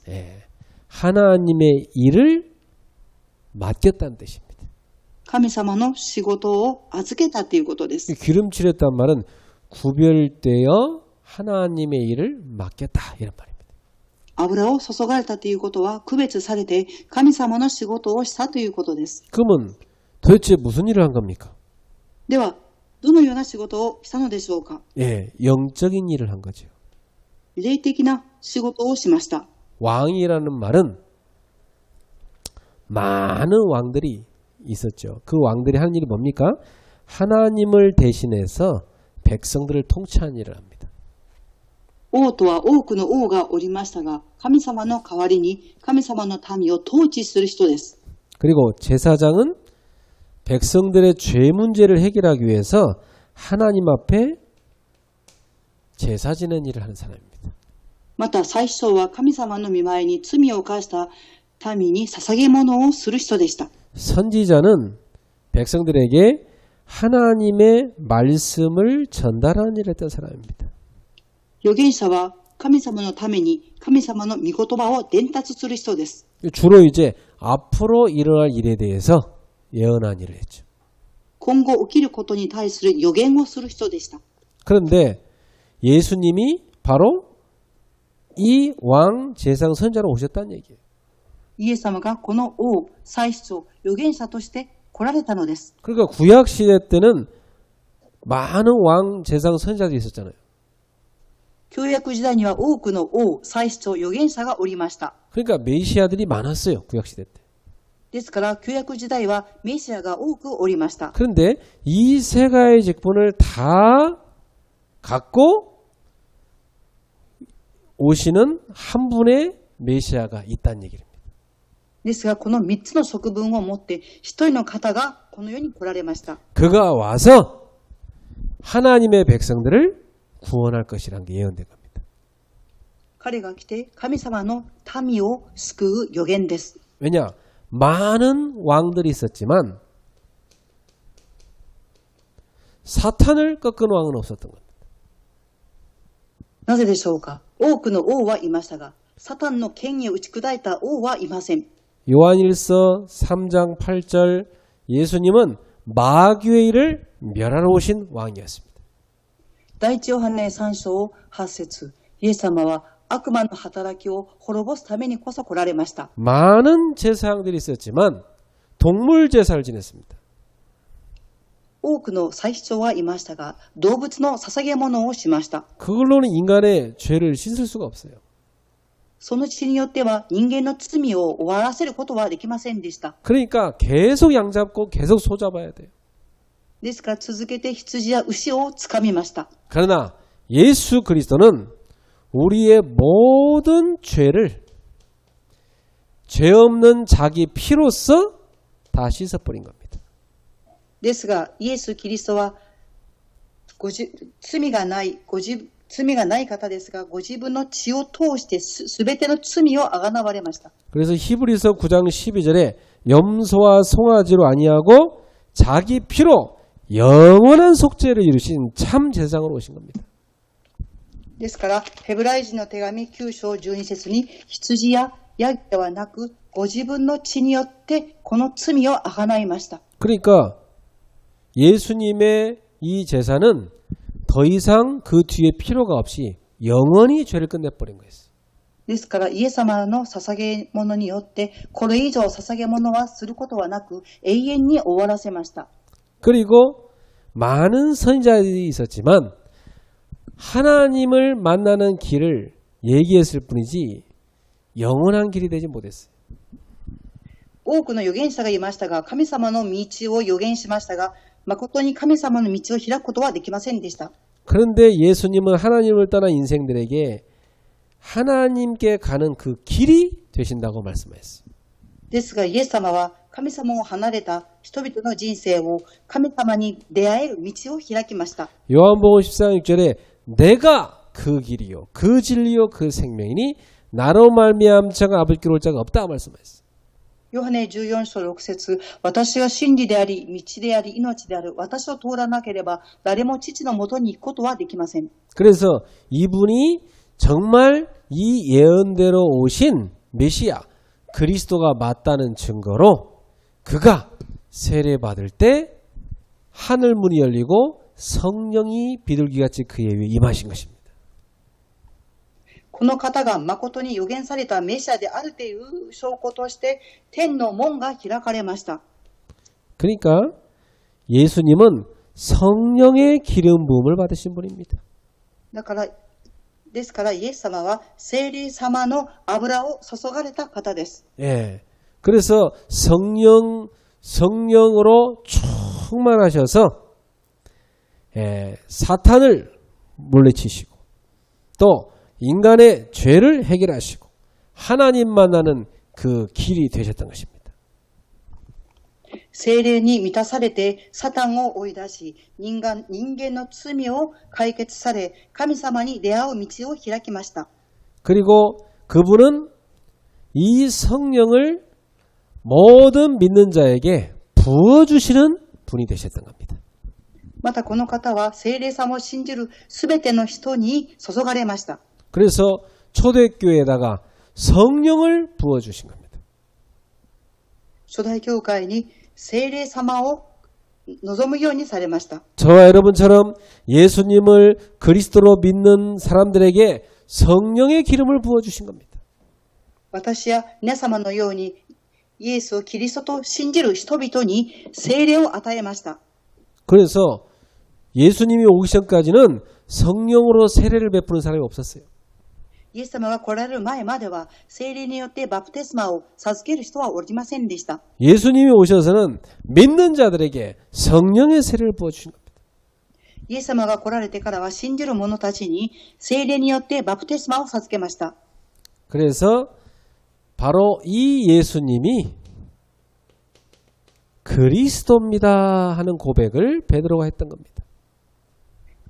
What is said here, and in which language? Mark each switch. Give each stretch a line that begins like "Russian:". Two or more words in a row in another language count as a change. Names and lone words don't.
Korean: 예, 하나님의 일을 맡겼다는 뜻입니다.
Japanese: 神様の仕事を預けたということです。
Korean: 기름칠했다는 말은 구별되어 하나님의 일을 맡겼다 이런 말입니다.
Japanese: 油を注がれたということは区別されて神様の仕事をしたということです。
Korean: 그러면 도대체 무슨 일을 한 겁니까?
Japanese: では、どのような仕事をしたのでしょうか？
Korean: 예, 영적인 일을 한 거죠.
Japanese: 霊的な仕事をしました。
Korean: 왕이라는 말은 많은 왕들이 있었죠. 그 왕들이 하는 일이 뭡니까? 하나님을 대신해서 백성들을 통치하는 일을 합니다.
Japanese: 王とは多くの王がおりましたが、神様の代わりに神様の民を統治する人です。
Korean: 그리고 제사장은 백성들의 죄 문제를 해결하기 위해서 하나님 앞에 제사 지낸 일을 하는 사람입니다.
Japanese: また祭司長は神様の御前に罪を犯した民に捧げ物をする人でした。
Korean: 선지자는 백성들에게 하나님의 말씀을 전달하는 일을 했던 사람입니다.
Japanese: 預言者は神様のために神様の御言葉を伝達する人です。
Korean: 주로 이제 앞으로 일어날 일에 대해서 예언한 일을 했죠.
Japanese: 今後起きることに対する予言をする人でした。
Korean: 그런데 예수님이 바로 이 왕 제사장 선지자로 오셨다는 얘기예요.
Japanese: イエス様がこの王、祭司長、預言者として来られたのです。
Korean: 그러니까 구약 시대 때는 많은 왕 제사장 선지자들이 있었잖아요.
Japanese: 旧約時代には多くの王、祭司長、預言者がおりました。
Korean: 그러니까 메시아들이 많았어요. 구약 시대 때.
Japanese: ですから旧約時代はメシアが多くおりました。
Korean: 그런데 이 세 가지 직분을 다 갖고 오시는 한 분의 메시아가 있다는 얘기입니다.
Japanese: ですがこの3つの職分を持って一人の方がこの世に来られました。
Korean: 그가 와서 하나님의 백성들을 구원할 것이라는 게 예언된 겁니다.
Japanese: 彼が来て神様の民を救う予言です。
Korean: 왜냐? 많은 왕들이 있었지만 사탄을 꺾은 왕은 없었던 겁니다.
Japanese: なぜでしょうか。多くの王はいましたが、サタンの権威を打ち砕いた王はいません。
Korean: 요한일서 3장 8절 예수님은 마귀의 일을 멸하러 오신 왕이었습니다.
Japanese: 第一ヨハネ3章8節、イエス様は悪魔の働きを滅ぼすためにこそ来られました。
Korean: 많은 제사장들이 있었지만 동물 제사를 지냈습니다.
Japanese: 多くの祭司長はいましたが、動物の捧げ物をしました。
Korean: 그걸로는 인간의 죄를 씻을 수가 없어요.
Japanese: その血によっては人間の罪を終わらせることはできませんでした。
Korean: 그러니까 계속 양 잡고 계속 소 잡아야 돼요.
Japanese: ですから続けて羊や牛をつかみました。
Korean: 그러나 예수 그리스도는 우리의 모든 죄를 죄 없는 자기 피로써 다 씻어버린 겁니다.
Japanese: ですが、イエス・キリストは罪がない方ですが、ご自分の血を通してすべての罪をあがなわれました。
Korean: 그래서 히브리서 9장 12절에 염소와 송아지로 아니하고 자기 피로 영원한 속죄를 이루신 참 제사장으로 오신 겁니다.
Japanese: ですから、ヘブライ人の手紙9章12節に、羊やヤギではなく、ご自分の血によってこの罪をあがないました。
Korean: 그러니까 예수님의 이 제사는 더 이상 그 뒤에 필요가 없이 영원히 죄를 끝내버린 거예요.
Japanese: ですから、イエス様の捧げ物によって、これ以上捧げ物はすることはなく、永遠に終わらせました。
Korean: 그리고 많은 선지자들이 있었지만 하나님을 만나는 길을 얘기했을 뿐이지 영원한 길이 되지 못했어요.
Japanese: 多くの預言者がいましたが、神様の道を預言しましたが、誠に神様の道を開くことはできませんでした。
Korean: 그런데 예수님은 하나님을 떠난 인생들에게 하나님께 가는 그 길이 되신다고 말씀하셨어요.
Japanese: ですが、イエス様は神様を離れた人々の人生を神様に出会える道を開きました。
Korean: 요한복음 14장 6절에 내가 그 길이요 그 진리요 그 생명이니 나로 말미암 자가 아버지께 올 자가 없다 말씀하셨어요.
Japanese: ヨハネ14章6節、私が真理であり、道であり、命である。私を通らなければ誰も父のもとに行くことはできません。
Korean: 그래서 이분이 정말 이 예언대로 오신 메시아 그리스도가 맞다는 증거로 그가 세례받을 때 하늘문이 열리고 성령이 비둘기같이 그의 위에 임하신 것입니다.
Japanese: この方が誠に預言されたメシアであるという証拠として天の門が開かれました。
Korean: 그러니까 예수님은 성령의 기름 부음을 받으신 분입니다.
Japanese: ですからイエス様は聖霊様の油を注がれた方です。
Korean: 예. 그래서 성령으로 충만하셔서 사탄을 물리치시고 또 인간의 죄를 해결하시고 하나님 만나는 그 길이 되셨던 것입니다.
Japanese: 聖霊に満たされてサタンを追い出し、人間の罪を解決され、神様に出会う道を開きました。
Korean: 그리고 그분은 이 성령을 모든 믿는 자에게 부어주시는 분이 되셨던 겁니다.
Japanese: またこの方は聖霊様を信じるすべての人に注がれました。
Korean: 그래서 초대교회에다가 성령을 부어주신 겁니다.
Japanese: 初代教会に聖霊様を望むようにされました。
Korean: 저와 여러분처럼 예수님을 그리스도로 믿는 사람들에게 성령의 기름을 부어주신 겁니다.
Japanese: 私や皆様のようにイエスをキリストと信じる人々に聖霊を与えました。
Korean: 그래서 예수님이 오기 전까지는 성령으로 세례를 베푸는 사람이 없었어요.
Japanese: イエス様が来られる前までは聖霊によってバプテスマを授ける人はおりませんでした。
Korean: 예수님이 오셔서는 믿는 자들에게 성령의 세례를 부어주신 겁니다.
Japanese: イエス様が来られてからは信じる者たちに聖霊によってバプテスマを授けました。
Korean: 그래서 바로 이 예수님이 그리스도입니다 하는 고백을 베드로가 했던 겁니다.